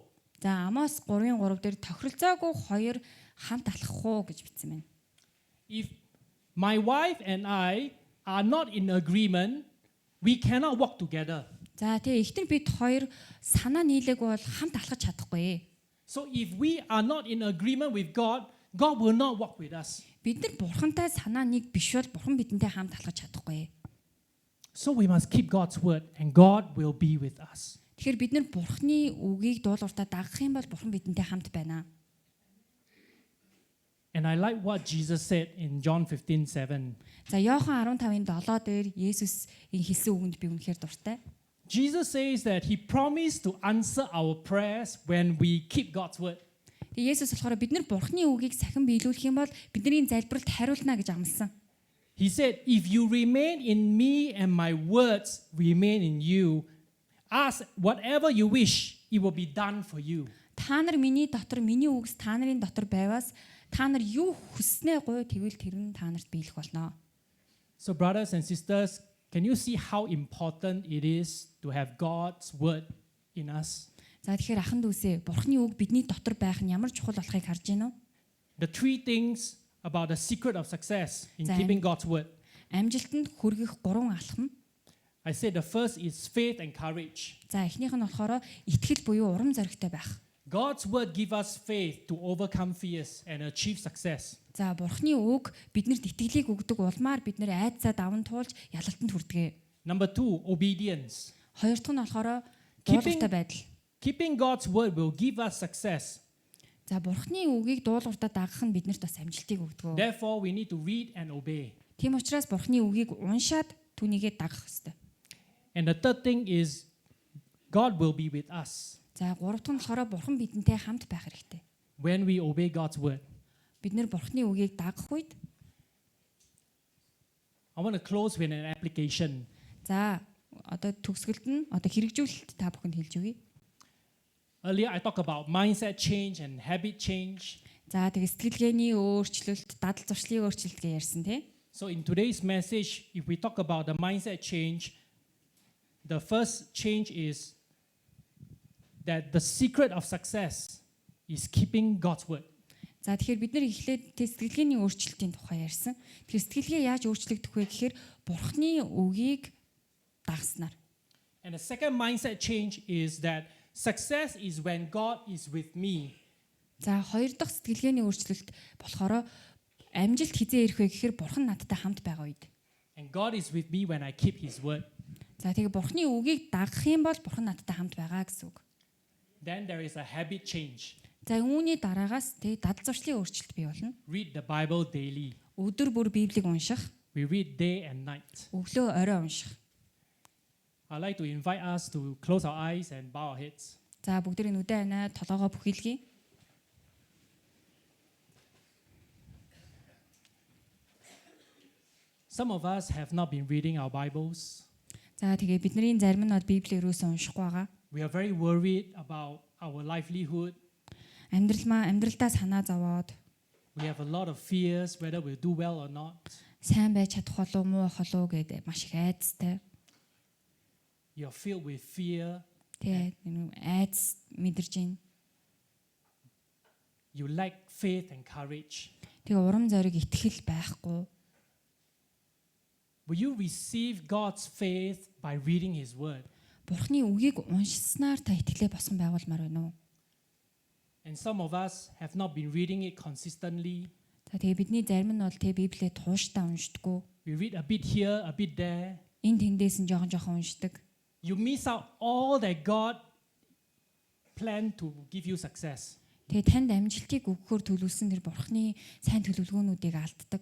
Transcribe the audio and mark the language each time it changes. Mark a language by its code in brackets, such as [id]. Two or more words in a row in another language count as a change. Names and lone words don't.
[mn] За Амос 3:3 дээр тохиролцоогүй хоёр хамт алхах уу гэж бичсэн байна. [en] If my wife and I are not in agreement, we cannot walk together. [mn] За тэгээ эхнэр бид хоёр санаа нийлээг бол хамт алхаж чадахгүй. [en] So if we are not in agreement with God, God will not walk with us. [mn] Бид нар бурхантай санаа нэг биш бол бурхан бидэнтэй хамт алхаж чадахгүй. [en] So we must keep God's word and God will be with us. [mn] Тэгэхээр бид нар бурханы үгийг дуулууртаа дагах юм бол бурхан бидэнтэй хамт байна. [en] And I like what Jesus said in John 15:7. [mn] За Иохан 15:7 дээр Есүс энэ хэлсэн үгэнд би үнэхээр дуртай. [en] Jesus says that he promised to answer our prayers when we keep God's word. [mn] Тэгээ Есүс болохоор бид нар бурханы үгийг сахин биелүүлэх юм бол бидний залбиралд хариулна гэж амласан. [en] He said, if you remain in me and my words remain in you, ask whatever you wish, it will be done for you. [mn] Та нар миний дотор, миний үгс та нарын дотор байвас та нар юу хүснээ гуй тэгвэл тэр нь та нарт биелэх болно. [en] So brothers and sisters, can you see how important it is to have God's word in us? [mn] За тэгэхээр ахын дүүсээ бурханы үг бидний дотор байх нь ямар чухал болохыг харж байна уу? [en] The three things about the secret of success in [mn] Зайн. [en] keeping God's word. [mn] Амжилтанд хүргэх 3 алхам. [en] I said the first is faith and courage. [mn] За эхнийх нь болохоор итгэл буюу урам зоригтой байх. [en] God's word give us faith to overcome fears and achieve success. [mn] За бурханы үг биднэрт итгэлийг өгдөг улмаар бид нэр айдсаа даван туулж ялалтанд хүрдэгэ. [en] Number two, obedience. [mn] Хоёр дахь нь болохоор [en] Keeping- [mn] дуулууртай байдал. [en] Keeping God's word will give us success. [mn] За бурханы үгийг дуулууртаа дагах нь биднэрт бас амжилтыг өгдөг. [en] Therefore, we need to read and obey. [mn] Тийм учраас бурханы үгийг уншаад түүнийгээ дагах ёстой. [en] And the third thing is God will be with us [mn] За гурав дахь нь болохоор бурхан бидэнтэй хамт байх хэрэгтэй. [en] when we obey God's word. [mn] Бид нэр бурханы үгийг дагах үед [en] I want to close with an application. [mn] за одоо төгсгөлд нь одоо хэрэгжүүлэлт та бүхэнд хэлж өгье. [en] Earlier, I talked about mindset change and habit change. [mn] За тэгээ сэтгэлгээний өөрчлөлт, дадал зуршлын өөрчлөлт гэж ярьсан тий. [en] So in today's message, if we talk about the mindset change, the first change is that the secret of success is keeping God's word. [mn] За тэгэхээр бид нэр эхлээд сэтгэлгээний өөрчлөлтийн тухай ярьсан. Тэгэхээр сэтгэлгээ яаж өөрчлөгдөх вэ гэхээр бурханы үгийг дагснаар. [en] And the second mindset change is that success is when God is with me. [mn] За хоёр дахь сэтгэлгээний өөрчлөлт болохоор амжилт хизээ ирэх вэ гэхээр бурхан надтай хамт байгаа үед. [en] And God is with me when I keep his word. [mn] За тэгээ бурханы үгийг дагах юм бол бурхан надтай хамт байгаа гэсэн үг. [en] Then there is a habit change. [mn] За үүний дараагаас тэгээ дадал зуршлын өөрчлөлт бий болно. [en] Read the Bible daily. [mn] Өдөр бүр Библийг унших, [en] We read day and night. [mn] өглөө орой унших. [en] I'd like to invite us to close our eyes and bow our heads. [mn] За бүгдээ нүдэн анаа толгоогоо бүхэлгий. [en] Some of us have not been reading our Bibles. [mn] За тэгээ бидний зарим нь Библийг ерөөсөө уншихгүй байгаа. [en] We are very worried about our livelihood. [mn] Амьдралдаа санаа зовоод [en] We have a lot of fears whether we'll do well or not. [mn] сайн байж чадах болов муу байх болов гэдэг маш их айдастай. [en] You're filled with fear. [mn] Тэгээ айдас мэдэрж байна. [en] You lack faith and courage. [mn] Тэгээ урам зориг итгэл байхгүй. [en] Will you receive God's faith by reading his word? [mn] Бурхны үгийг уншснаар та итгэлээ босгон байгуулмаар байна уу? [en] And some of us have not been reading it consistently. [mn] За тэгээ бидний зарим нь бол тэгээ Библийг тууштай уншдаггүй. [en] We read a bit here, a bit there. [mn] Энд тэндээс нь жоохон уншдаг. [en] You miss out all that God planned to give you success. [mn] Тэгээ танд амжилтыг өгөхөөр төлөвлөсөн тэр Бурхны сайн төлөвлөгөөнүүдийг алддаг.